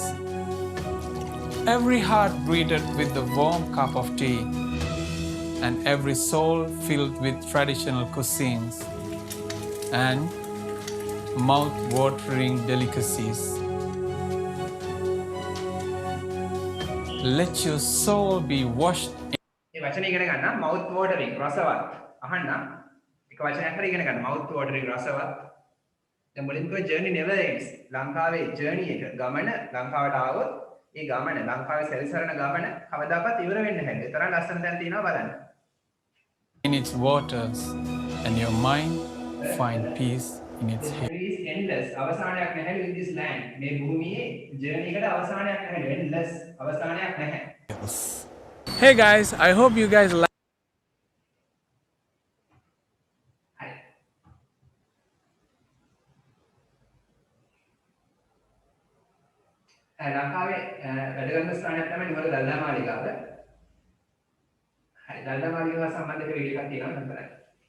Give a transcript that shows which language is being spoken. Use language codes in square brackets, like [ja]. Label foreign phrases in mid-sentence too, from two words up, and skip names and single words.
[en] Every heart greeted with the warm cup of tea, and every soul filled with traditional cuisines and mouth-watering delicacies. Let your soul be washed [si] මේ වචන ඉගෙන ගන්න [en] mouth watering [si] රසවත්. අහන්න. එක වචනයක් හරි ඉගෙන ගන්න [en] mouth watering [si] රසවත්. දැන් මුලින්ම කිව්වා [en] journey never ends. [si] ලංකාවේ journey එක ගමන ලංකාවට ආවොත් ඒ ගමන ලංකාවේ සැරිසරන ගමන කවදාකවත් ඉවර වෙන්නේ නැහැ. ඒ තරම් ලස්සන තැන් තියෙනවා බලන්න. [en] in its waters, and your mind find peace in its The head. journey is endless. [si] අවසානයක් නැහැ [en] in this land. [si] මේ භූමියේ journey එකට අවසානයක් නැහැ. endless අවසානයක් නැහැ. [en] Hey guys, I hope you guys like. [si] හරි. ලංකාවේ වැඩ කරන ස්ථානයක් තමයි නිවර දල්ලා මාලිගාව. හරි. දළදා මාලිගාව සම්බන්ධ වීඩියෝ එකක් තියෙනවා මම බලන්න.